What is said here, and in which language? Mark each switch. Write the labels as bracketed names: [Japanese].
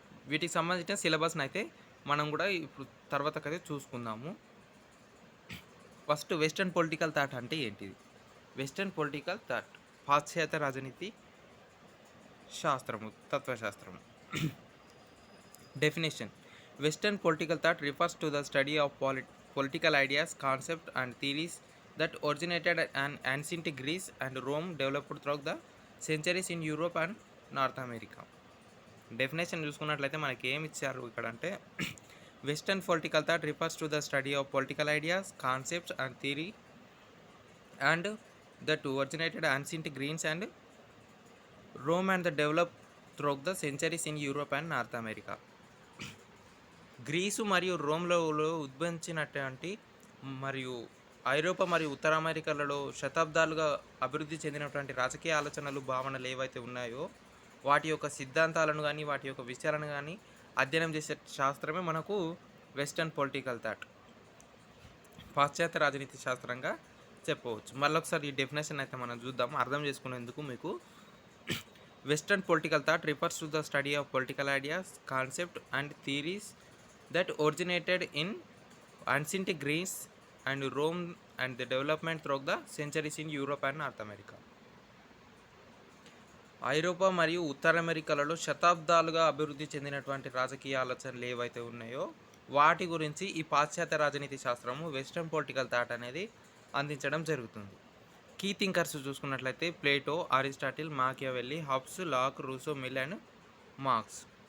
[Telugu] వీటికి సంబంధించిన సిలబస్ని అయితే మనం కూడా ఇప్పుడు తర్వాతకైతే చూసుకుందాము. ఫస్ట్ వెస్టర్న్ పొలిటికల్ థాట్ అంటే ఏంటిది? వెస్టర్న్ పొలిటికల్ థాట్ పాశ్చాత్య రాజనీతి శాస్త్రము, తత్వశాస్త్రము. [English] Definition: western political thought refers to the study of political ideas, concepts and theories that originated in ancient Greece and Rome, developed throughout the centuries in Europe and North America. [Telugu] Definition చూసుకున్నట్లయితే మనకి ఏమి ఇచ్చారు ఇక్కడ అంటే [English] Western political thought refers to the study of political ideas, concepts and theory and that originated ancient Greece and Rome and developed throughout the centuries in Europe and North America. [Telugu] Greece మరియు రోమ్లో ఉద్భవించినటువంటి మరియు ఐరోపా మరియు ఉత్తర అమెరికాలలో శతాబ్దాలుగా అభివృద్ధి చెందినటువంటి రాజకీయ ఆలోచనలు, భావనలు ఏవైతే ఉన్నాయో వాటి యొక్క సిద్ధాంతాలను కానీ వాటి యొక్క విషయాలను కానీ అధ్యయనం చేసే శాస్త్రమే మనకు వెస్టర్న్ పొలిటికల్ థాట్, పాశ్చాత్య రాజనీతి శాస్త్రంగా చెప్పవచ్చు. మళ్ళొకసారి ఈ డెఫినేషన్ అయితే మనం చూద్దాం అర్థం చేసుకునేందుకు. [English] మీకు western political thought refers to the study of political ideas, concept and theories that originated in ancient Greece and Rome and the development throughout the centuries in Europe and North America. [Telugu] ఐరోపా మరియు ఉత్తర అమెరికాలలో శతాబ్దాలుగా అభివృద్ధి చెందినటువంటి రాజకీయ ఆలోచనలు ఏవైతే ఉన్నాయో వాటి గురించి ఈ పాశ్చాత్య రాజనీతి శాస్త్రము వెస్టర్న్ పొలిటికల్ థాట్ అనేది అందించడం జరుగుతుంది. కీ థింకర్స్ చూసుకున్నట్లయితే Plato, Aristotle, మాకియావెల్లి, Hobbs, lock, Russo, mill and marks.